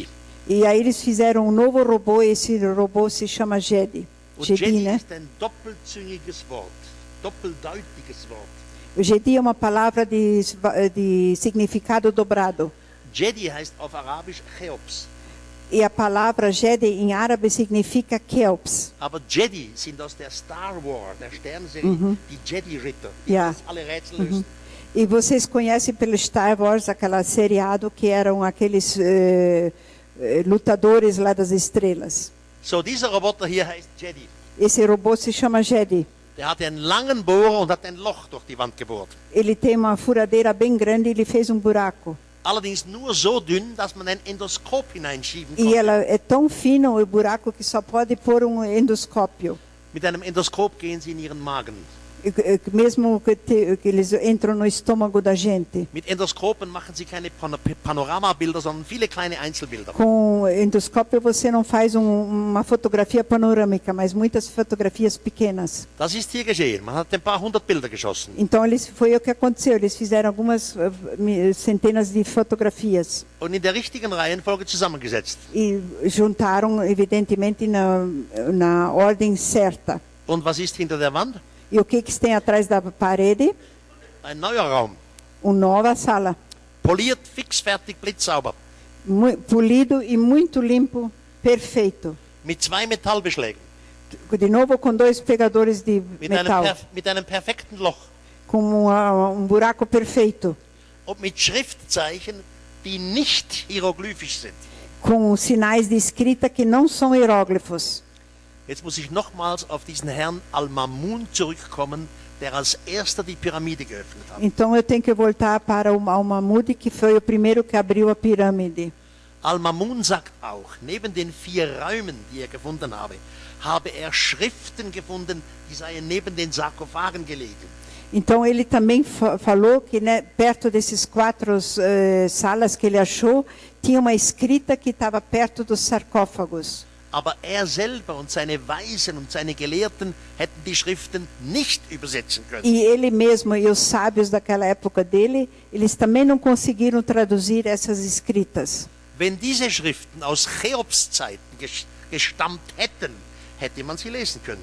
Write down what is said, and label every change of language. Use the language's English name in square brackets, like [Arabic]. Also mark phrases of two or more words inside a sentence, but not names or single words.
[Portuguese] E aí eles fizeram novo robô, esse robô se chama Jedi. Jedi, né? [German] Ist ein doppelzüngiges Wort, doppeldeutiges Wort. [Portuguese] O Jedi é uma palavra de significado dobrado. [German] Jedi heißt auf Arabisch Cheops. [Portuguese] E a palavra Jedi em árabe significa Cheops. [German] Aber Jedi sind aus der Star Wars, der Sternserie, die Jedi-Ritter, die alle Rätsel lösen. [Portuguese] E vocês conhecem pelo Star Wars, aquela seriado que eram aqueles lutadores lá das estrelas. [German] So, dieser Roboter hier heißt Jedi. [Portuguese] Esse robô se chama Jedi. [German] Der hat einen langen Bohrer und hat ein Loch durch die Wand gebohrt. [Portuguese] Ele tem uma furadeira bem grande e ele fez buraco. [German] Allerdings nur so dünn, dass man ein Endoskop hineinschieben konnte. [Portuguese] E ela é tão fino o buraco que só pode pôr endoscópio. [German] Mit einem Endoskop gehen Sie in Ihren Magen. [Portuguese] Mesmo que eles entram no estômago da gente. [German] Mit Endoskopen machen Sie keine Panoramabilder, sondern viele kleine Einzelbilder. [Portuguese] Com endoscópio você não faz uma fotografia panorâmica, mas muitas fotografias pequenas. [German] Das ist hier geschehen. Man hat ein paar 100 Bilder geschossen. [Portuguese] Então foi o que aconteceu. Eles fizeram algumas centenas de fotografias. [German] Und in der richtigen Reihenfolge zusammengesetzt. [Portuguese] E juntaram evidentemente na ordem certa. [German] Und was ist hinter der Wand? [Portuguese] E o que tem atrás da parede? [German] Ein neuer Raum. [Portuguese] Nova sala. [German] Poliert, fixfertig, blitzsauber. [Portuguese] Polido e muito limpo, perfeito. [German] Mit 2 Metallbeschlägen. [Portuguese] De novo com 2 pegadores de metal. [German] Mit einem perfekten Loch. [Portuguese] Com buraco perfeito. [German] Und mit Schriftzeichen, die nicht hieroglyphisch sind. [Portuguese] Com sinais de escrita que não são hieróglifos. [German] Jetzt muss ich nochmals auf diesen Herrn Al-Mamun zurückkommen, der als erster die Pyramide geöffnet hat. [Portuguese] Então eu tenho que voltar para o Al-Mamun, que foi o primeiro que abriu a pirâmide. [German] Al-Mamun sagt auch, neben den 4 Räumen, die er gefunden habe er Schriften gefunden, die seien neben den Sarkophagen gelegen. [Portuguese] Então ele também falou que perto desses 4 salas que ele achou, tinha uma escrita que estava perto dos sarcófagos. [German] Aber er selber und seine Weisen und seine Gelehrten hätten die Schriften nicht übersetzen können. [Portuguese] E ele mesmo e os sábios daquela época dele, eles também não conseguiram traduzir essas escritas. [German] Wenn diese Schriften aus Cheops Zeiten gestammt hätten, hätte man sie lesen können.